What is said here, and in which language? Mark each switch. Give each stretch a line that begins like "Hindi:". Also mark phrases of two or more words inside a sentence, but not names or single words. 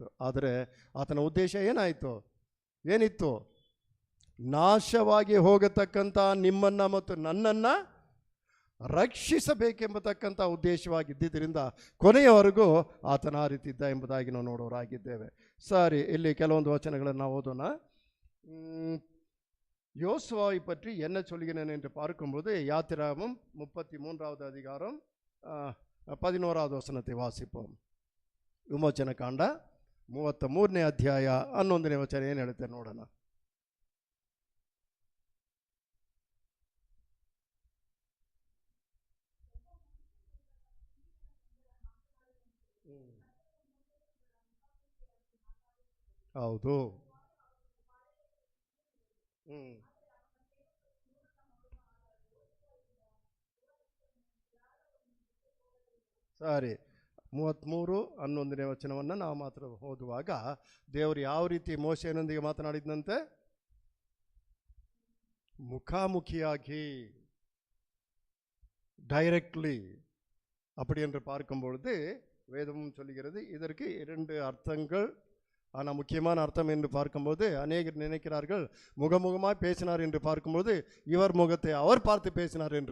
Kannada: ಆದರೆ ಆತನ ಉದ್ದೇಶ ಏನಿತ್ತು? ನಾಶವಾಗಿ ಹೋಗತಕ್ಕಂಥ ನಿಮ್ಮನ್ನು ಮತ್ತು ನನ್ನನ್ನು ರಕ್ಷಿಸಬೇಕೆಂಬತಕ್ಕಂಥ ಉದ್ದೇಶವಾಗಿದ್ದರಿಂದ ಕೊನೆಯವರೆಗೂ ಆತನ ಆ ರೀತಿ ಇದ್ದ ಎಂಬುದಾಗಿ ನಾವು ನೋಡೋರಾಗಿದ್ದೇವೆ. ಸರಿ, ಇಲ್ಲಿ ಕೆಲವೊಂದು ವಚನಗಳನ್ನು ನಾವು ಓದೋಣ.
Tamil: யோசுவாவை பற்றி என்ன சொல்கிறேன் என்று பார்க்கும்போது யாத்திராகமம் 33வது அதிகாரம் 11வது வசனத்தை வாசிப்போம்.
Kannada: ವಿಮೋಚನ ಕಾಂಡ 33ನೇ ಅಧ್ಯಾಯ 11ನೇ ವಚನ ಏನು ಹೇಳುತ್ತೆ ನೋಡೋಣ. ಹೌದು. ಸರಿ, 33:11ನೇ ವಚನವನ್ನು ನಾವು ಮಾತ್ರ ಓದುವಾಗ ದೇವರು ಯಾವ ರೀತಿ ಮೋಶೆಯನೊಂದಿಗೆ ಮಾತನಾಡಿದಂತೆ?
Tamil: முகாமுகியாகி, டைரக்ட்லி. அப்படி என்று பார்க்கும் பொழுது வேதமும் சொல்லுகிறது. இதற்கு 2 அர்த்தங்கள் ஆனால் முக்கியமான அர்த்தம் என்று பார்க்கும்போது அநேகர் நினைக்கிறார்கள் முகமுகமாய் பேசினார் என்று பார்க்கும்போது இவர் முகத்தை அவர் பார்த்து பேசினார் என்று.